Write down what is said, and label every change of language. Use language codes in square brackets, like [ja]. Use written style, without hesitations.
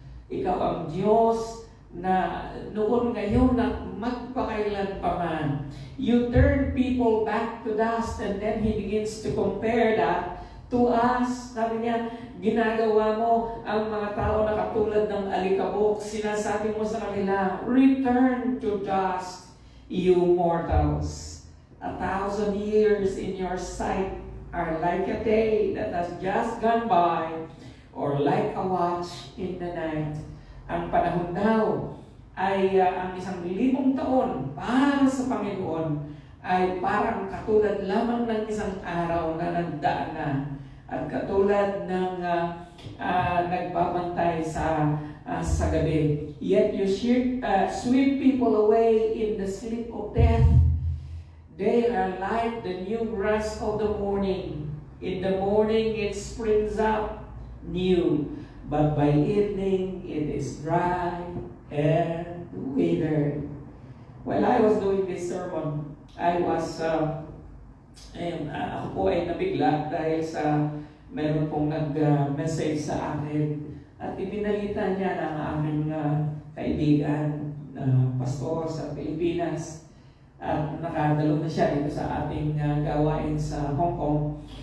[tl] Ikaw ang Diyos na noon ngayon na magpakailan pa man. [en] You turn people back to dust, and then he begins to compare that to us. [tl] Sabi niya, ginagawa mo ang mga tao na katulad ng alikabok. Sinasabi mo sa kanila, [en] return to dust, you mortals. 1,000 years in your sight are like a day that has just gone by, or like a watch in the night. [tl] Ang panahon daw ay ang 1,000 taon para sa Panginoon ay parang katulad lamang ng isang araw na nagdaan na, at katulad ng nagbabantay sa gabi. [en] Yet you sweep people away in the sleep of death. They are like the new grass of the morning. In the morning it springs up new, but by evening it is dry and withered. While I was doing this sermon, I was [tl] ako po ay nabigla dahil sa meron pong nag-message sa akin, at ibinalita niya ng aming kaibigan na pastor sa Pilipinas, at nakadalo na siya dito sa ating gawain sa Hong Kong.